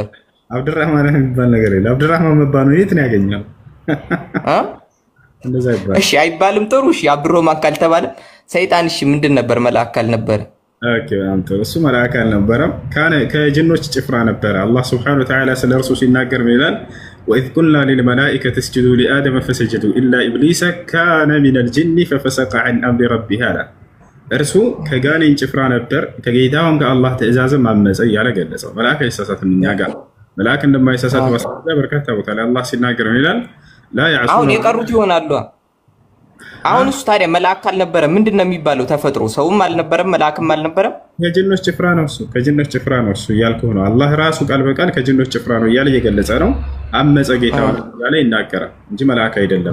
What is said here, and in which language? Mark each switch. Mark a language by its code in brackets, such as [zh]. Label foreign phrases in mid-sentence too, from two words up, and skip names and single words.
[am] አብዱርህማን የሚባል ነገር የለም። አብዱርህማን መባሉ የት ነው ያገኘው? እንደዛ ይባል። እሺ አይባልም። ጥሩ እሺ፣ አብዱርህማን ካልተባለ ሰይጣን እሺ ምንድን ነበር? መልአክ ካልነበረ ኦኬ አንተ እሱ መልአክ አልነበረም፣ ከጅኖች ጭፍራ ነበረ። አላህ [ar] سبحانه وتعالى [am] ስለ እርሱ ሲናገር ምን ይላል? [ar] وإذ قلنا للملائكة اسجدوا لآدم فسجدوا إلا إبليس كان من الجن ففسق عن أمر ربه [am] አለ። እርሱ ከጋኔን ጭፍራ ነበር፣ ከጌታውም ከአላህ ትእዛዝም አመፀ እያለ ገለጸው። መልአክ አይሳሳትም። እኛ ጋር መልአክ እንደማይሳሳት ማስረጃ በርካታ ቦታ ላይ አላህ ሲናገር ምን ይላል? [ar] لا يعصون [am] አሁን የቀሩት ይሆናሉ። አሁን እሱ ታዲያ መልአክ አልነበረ ምንድነው የሚባለው? ተፈጥሮ ሰውም አልነበረም መልአክም አልነበረም። ከጅኖች ጭፍራ ነው እሱ፣ ከጅኖች ጭፍራ ነው እሱ እያልኩህ ነው። አላህ ራሱ ቃል በቃል ከጅኖች ጭፍራ ነው እያለ እየገለጸ ነው። አመፀ ጌታው እያለ ይናገራል እንጂ መልአክ አይደለም።